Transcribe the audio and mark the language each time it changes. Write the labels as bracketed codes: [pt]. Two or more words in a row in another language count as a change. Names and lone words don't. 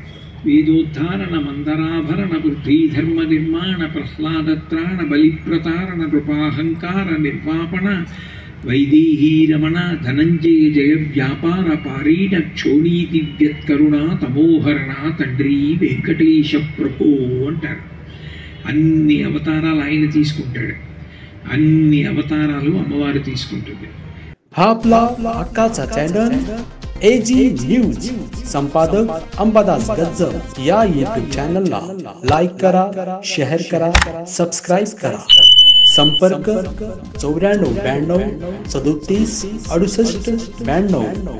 [sa] వేదోద్ధారణ మందరాభరణ పృథ్వీ ధర్మ నిర్మాణ ప్రహ్లాదత్రాణ బలిప్రతారణ నృపాహంకార నిర్వాపణ వైదేహీ రమణ ధనంజయ జయ వ్యాపార పారీణ క్షోణీతి వ్యత్కరుణ తమోహరణ తండ్రి వెంకటేశ ప్రభో అంటారు। [te] అన్ని అవతారాలు ఆయన తీసుకుంటాడు, అన్ని అవతారాలు అమ్మవారు తీసుకుంటుంది। [mr] आपला हक्काचा चॅनल AG न्यूज संपादक अंबादास गज्जर या YouTube चॅनलला लाईक करा, शेअर करा, सबस्क्राईब करा। संपर्क 94 92 37 68 92।